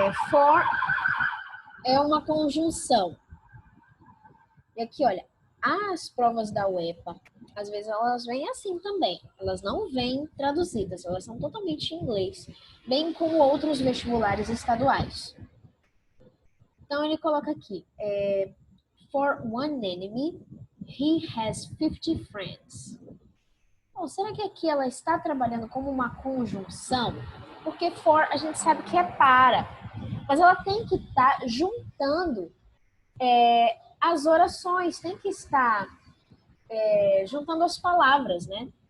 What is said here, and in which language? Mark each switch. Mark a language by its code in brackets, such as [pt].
[pt] For é uma conjunção. E aqui, olha, as provas da UEPA, às vezes elas vêm assim também. Elas não vêm traduzidas, elas são totalmente em inglês, bem como outros vestibulares estaduais. Então, ele coloca aqui, [en] for one enemy, he has 50 friends. [pt] Bom, será que aqui ela está trabalhando como uma conjunção? Porque for a gente sabe que é para, mas ela tem que estar juntando as orações, tem que estar juntando as palavras, né?